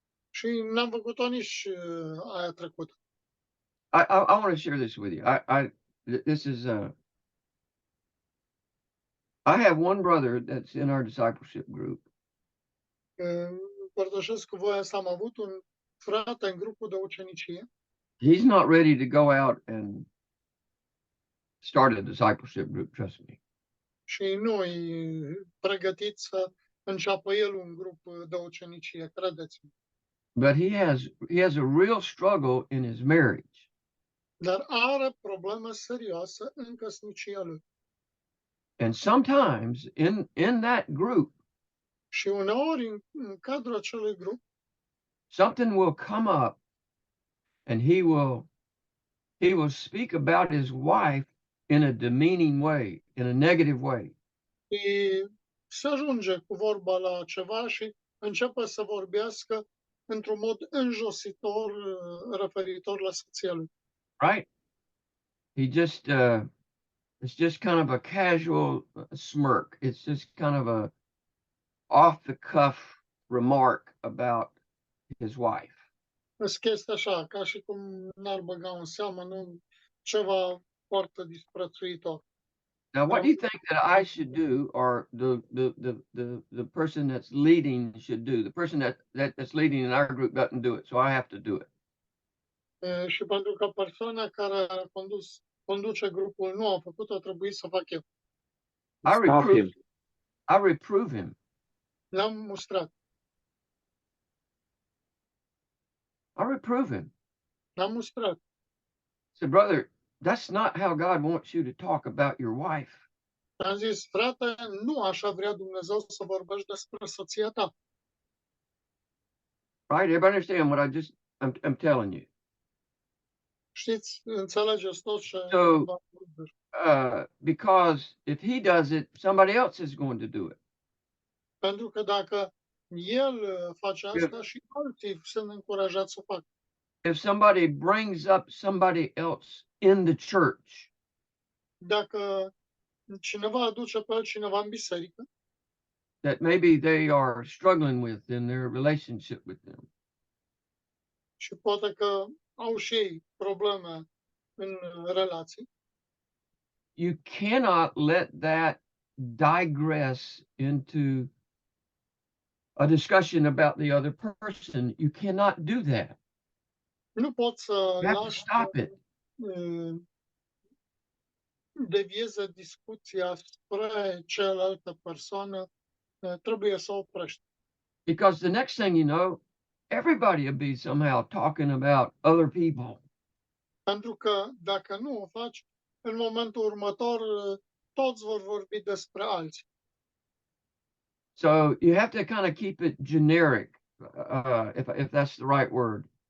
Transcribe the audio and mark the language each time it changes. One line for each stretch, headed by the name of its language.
Romanian: Și n-am făcut-o nici aia trecută.
English: I want to share this with you. This is I have one brother that's in our discipleship group.
Romanian: Împărtășesc cu voi asta. Am avut un frate în grupul de ucenicie.
English: He's not ready to go out and start a discipleship group, trust me.
Romanian: Și nu e pregătit să înceapă el un grup de ucenicie, credeți-mă.
English: But he has a real struggle in his marriage.
Romanian: Dar are probleme serioase în căsnicia lui.
English: And sometimes in that group,
Romanian: Și uneori, în cadrul acelui grup,
English: something will come up and he will speak about his wife in a demeaning way, in a negative way.
Romanian: se ajunge cu vorba la ceva și începe să vorbească într-un mod înjositor referitor la soția lui.
English: Right? It's just kind of a casual smirk. It's just kind of a off the cuff remark about his wife.
Romanian: Sunt chestii așa, ca și cum n-ar băga în seamă, nu ceva foarte disprețuitor.
English: Now, what do you think that I should do, or the person that's leading should do? The person that's leading in our group doesn't do it, so I have to do it.
Romanian: Și pentru că persoana care conduce grupul nu a făcut-o, trebuie să fac eu.
English: I reprove him.
Romanian: L-am mustrat.
English: I reprove him.
Romanian: L-am mustrat.
English: I said, brother, that's not how God wants you to talk about your wife.
Romanian: Am zis, frate, nu așa vrea Dumnezeu să vorbești despre soția ta.
English: Right? Everybody understand what I'm telling you.
Romanian: Știți, înțelegeți tot ce
English: So,
Romanian: v-am spus.
English: because if he does it, somebody else is going to do it.
Romanian: Pentru că dacă el face asta, și alții sunt încurajați să o facă.
English: If somebody brings up somebody else in the church,
Romanian: Dacă cineva aduce pe altcineva în biserică,
English: that maybe they are struggling with in their relationship with them,
Romanian: și poate că au și ei probleme în relații,
English: you cannot let that digress into a discussion about the other person. You cannot do that.
Romanian: nu poți să
English: You have to
Romanian: lași
English: stop it.
Romanian: devieze discuția spre cealaltă persoană, trebuie să o oprești.
English: Because the next thing you know, everybody will be somehow talking about other people.
Romanian: Pentru că dacă nu o faci, în momentul următor toți vor vorbi despre alții.
English: So you have to kind of keep it generic, if that's the right word.